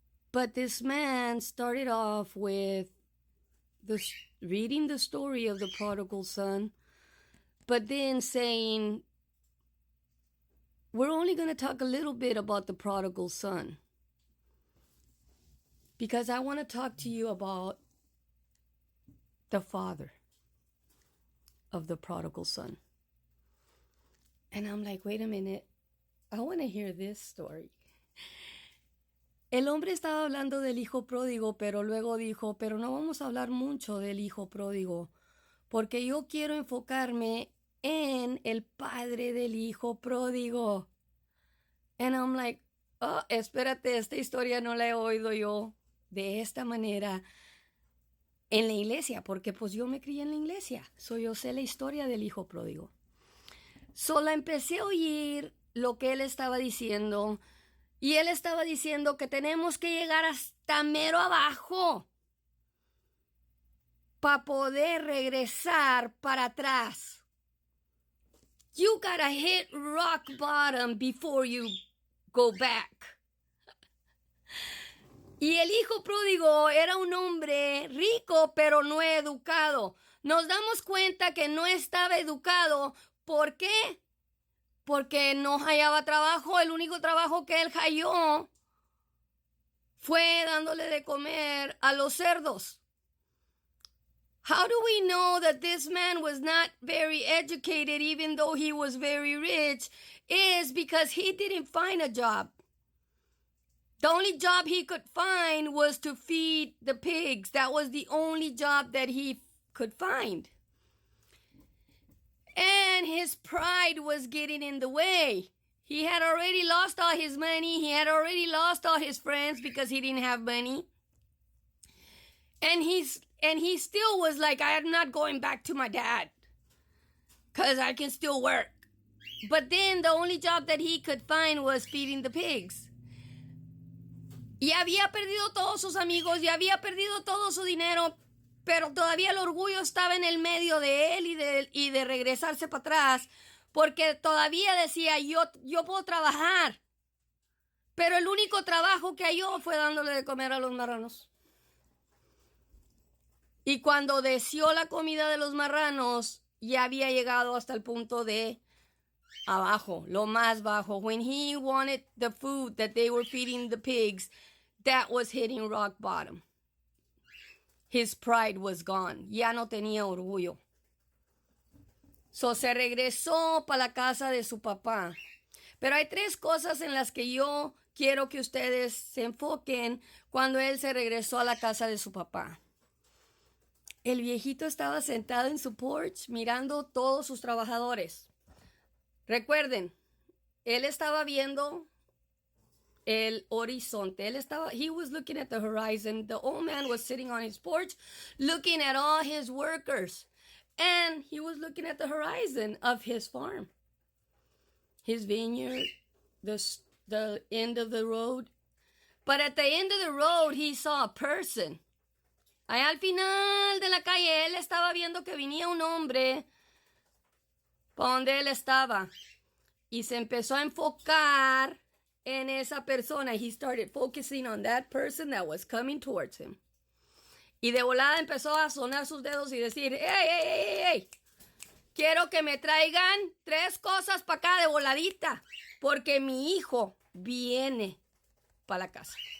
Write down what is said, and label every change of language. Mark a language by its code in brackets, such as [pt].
[en] But this man started off with reading the story of the prodigal son, but then saying, we're only going to talk a little bit about the prodigal son because I want to talk to you about the father of the prodigal son. And I'm like, wait a minute, I want to hear this story. [es] El hombre estaba hablando del hijo pródigo, pero luego dijo, pero no vamos a hablar mucho del hijo pródigo, porque yo quiero enfocarme en el padre del hijo pródigo. [en] And I'm like, [es] oh, espérate, esta historia no la he oído yo de esta manera en la iglesia, porque pues yo me crié en la iglesia. Yo sé la historia del hijo pródigo. La empecé a oír lo que él estaba diciendo, y él estaba diciendo que tenemos que llegar hasta mero abajo para poder regresar para atrás. [en] You gotta hit rock bottom before you go back. [es] Y el hijo pródigo era un hombre rico, pero no educado. Nos damos cuenta que no estaba educado. ¿Por qué? Porque no hallaba trabajo. El único trabajo que él halló fue dándole de comer a los cerdos. [en] How do we know that this man was not very educated even though he was very rich? Is because he didn't find a job. The only job he could find was to feed the pigs. That was the only job that he could find. And his pride was getting in the way. He had already lost all his money. He had already lost all his friends because he didn't have money. And he's And he still was like, I'm not going back to my dad because I can still work. But then the only job that he could find was feeding the pigs. [es] Y había perdido todos sus amigos, y había perdido todo su dinero, pero todavía el orgullo estaba en el medio de él y de regresarse para atrás, porque todavía decía, yo puedo trabajar. Pero el único trabajo que halló fue dándole de comer a los marranos. Y cuando deseó la comida de los marranos, ya había llegado hasta el punto de abajo, lo más bajo. [en] When he wanted the food that they were feeding the pigs, that was hitting rock bottom. His pride was gone. [es] Ya no tenía orgullo. So se regresó para la casa de su papá. Pero hay 3 cosas en las que yo quiero que ustedes se enfoquen cuando él se regresó a la casa de su papá. El viejito estaba sentado en su porch mirando todos sus trabajadores. Recuerden, él estaba viendo el horizonte. [en] He was looking at the horizon. The old man was sitting on his porch looking at all his workers. And he was looking at the horizon of his farm. His vineyard, the end of the road. But at the end of the road, he saw a person. [es] Allá al final de la calle, él estaba viendo que venía un hombre para donde él estaba. Y se empezó a enfocar en esa persona. [en] He started focusing on that person that was coming towards him. [es] Y de volada empezó a sonar sus dedos y decir, hey, quiero que me traigan 3 cosas para acá de voladita, porque mi hijo viene para la casa.